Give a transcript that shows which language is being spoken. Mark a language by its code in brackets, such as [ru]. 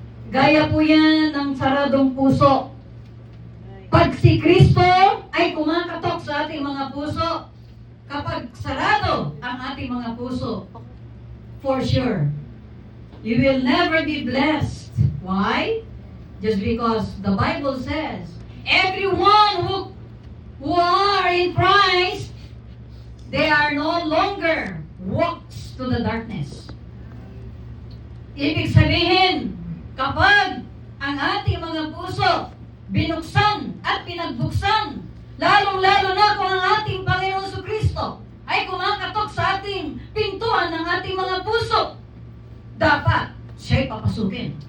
[tl] Gaya po yan ng saradong puso. Pag si Kristo ay kumakatok sa ating mga puso, kapag sarado ang ating mga puso, [en] for sure, you will never be blessed. Why? Just because the Bible says, everyone who are in Christ, they are no longer walks to the darkness. [tl] Ibig sabihin, kapag ang ating mga puso binuksan at pinagbuksan, lalong-lalo na kung ang ating Panginoon Jesucristo ay kumakatok sa ating pintuan ng ating mga puso, dapat siya'y papasukin.